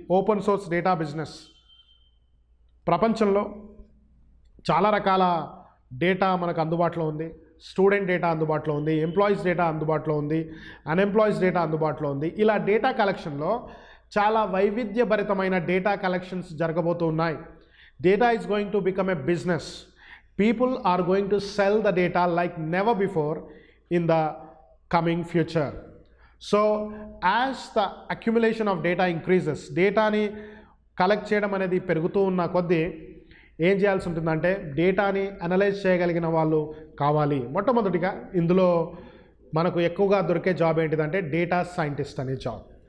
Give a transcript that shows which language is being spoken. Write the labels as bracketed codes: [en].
[te] Open source data business. ప్రపంచంలో చాలా రకాల డేటా మనకు అందుబాటులో ఉంది. స్టూడెంట్ డేటా అందుబాటులో ఉంది, ఎంప్లాయీస్ డేటా అందుబాటులో ఉంది, అన్ఎంప్లాయీస్ డేటా అందుబాటులో ఉంది. ఇలా డేటా కలెక్షన్లో చాలా వైవిధ్యభరితమైన డేటా కలెక్షన్స్ జరగబోతూ ఉన్నాయి. [en] Data is going to become a business. People are going to sell the data like never before in the coming future. So as the accumulation of data increases, [te] డేటాని collect చేయడం అనేది పెరుగుతూ ఉన్న కొద్దీ ఏం చేయాల్సి ఉంటుందంటే డేటాని అనలైజ్ చేయగలిగిన వాళ్ళు కావాలి. మొట్టమొదటిగా ఇందులో మనకు ఎక్కువగా దొరికే జాబ్ ఏంటిదంటే డేటా సైంటిస్ట్ అనే జాబ్.